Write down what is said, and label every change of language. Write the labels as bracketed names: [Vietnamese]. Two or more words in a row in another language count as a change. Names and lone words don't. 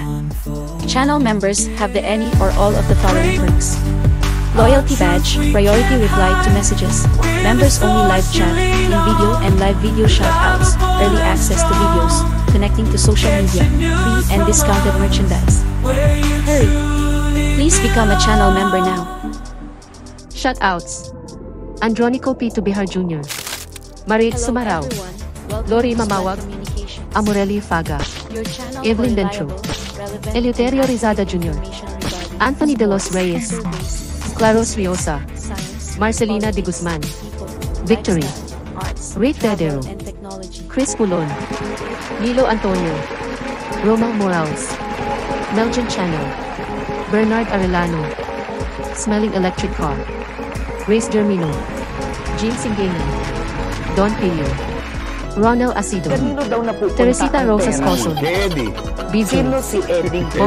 [English] Channel members have the any or all of the following perks: Loyalty Badge, Priority Reply to Messages, Members Only Live Chat, in-video and live video shoutouts, Early Access to Videos, Connecting to Social Media, Free and Discounted Merchandise. Hurry! Please become a channel member now. Shoutouts: Andronico P. Tubihar Jr., Marit Sumarao, Lori Mamawag, Amorelli Faga, Evelyn Dentro, Eleuterio Rizada Jr., Anthony De Los Reyes, Claros Riosa, Marcelina De Guzman, Victory, Rick Dedero, Chris Pulon, Lilo Antonio, Roma Morales, Melvin Channel, Bernard Arellano, Smelling Electric Car, Grace Germino, Jean Singena, Don Pilio, Ronel Asido, Teresita Rosas Coso, Bizu, Bong